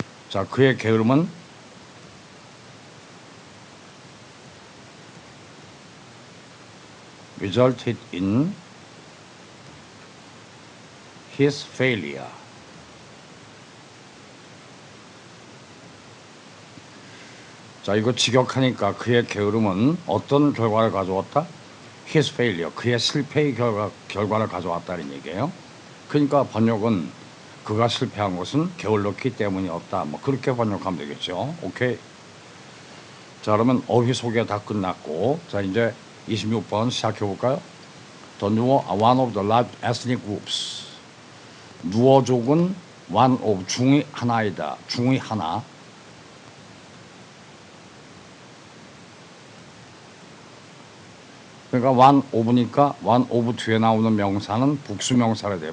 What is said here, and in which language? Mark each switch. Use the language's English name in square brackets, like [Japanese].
[English] 자, [Korean] 그의 게으름은 [English] resulted in his failure. [Korean] 자, 이거 직역하니까 그의 게으름은 어떤 결과를 가져왔다? [English] His failure, [Korean] 그의 실패의 결과를 가져왔다는 얘기예요. 그러니까 번역은 그가 실패한 것은 게을렀기 때문이었다. 뭐 그렇게 번역하면 되겠죠. 오케이. 자, 그러면 어휘 소개 다 끝났고, 자, 이제 26번 시작해 볼까요? [English] The Nuer are one of the large ethnic groups. [Korean] 누어족은 [English] one of, [Korean] 중의 하나이다. 중의 하나. 그러니까 [English] one of [Korean] 니까 one of 뒤에 나오는 명사는 복수명사라 돼요.